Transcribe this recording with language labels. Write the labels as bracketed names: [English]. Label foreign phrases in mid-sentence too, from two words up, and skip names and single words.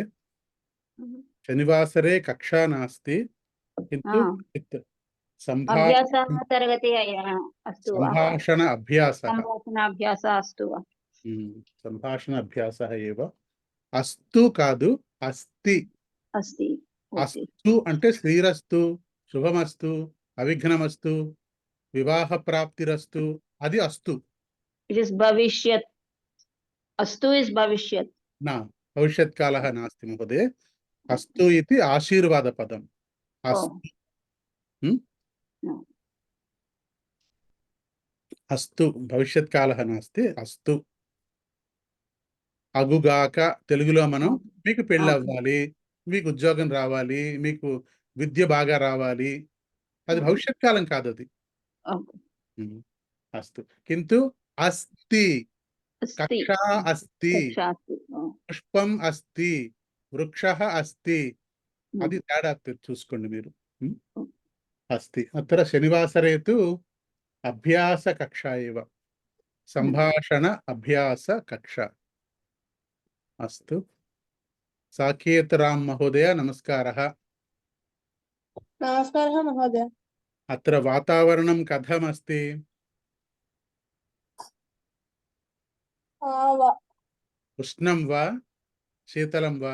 [Sanskrit] शनिवासरे कक्षा नास्ति, किन्तु अभ्यासः तरगति अस्तु वा? सम्भाषण अभ्यासः अस्तु वा? सम्भाषण अभ्यासः एव। अस्तु कादु, अस्ति. अस्ति। [Telugu] अस्तु అంటే [Sanskrit] శ్రీరస్తు, శుభమస్తు, అవిఘ్నమస్తు, వివాహ ప్రాప్తిరస్తు, [Telugu] అది అస్తు. [English] इट इज भविष्यत्। अस्तु इज भविष्यत् [Sanskrit] न, भविष्यत् कालः नास्ति महोदय. अस्तु इति आशीर्वादपदम्. अस्तु अस्तु, भविष्यत् कालः नास्ति, अस्तु. [Telugu] అగుగాక తెలుగులో మనం మీకు పెళ్ళి అవ్వాలి, మీకు ఉద్యోగం రావాలి, మీకు విద్య బాగా రావాలి, అది భవిష్యత్ కాలం కాదు, అది అస్తు. [Sanskrit] కింటు అస్తి, కక్షా అస్తి, పుష్పం అస్తి, వృక్షః అస్తి, [Telugu] అది తేడా చూసుకోండి మీరు. [Sanskrit] అస్తి అత్ర శనివాసరే తు అభ్యాస కక్షా ఏవ, సంభాషణ అభ్యాస కక్ష. अस्तु, साकेत राम महोदय, नमस्कारः. नमस्कारः महोदय। अत्र वातावरणं कथमस्ति? उष्णं वा शीतलं वा?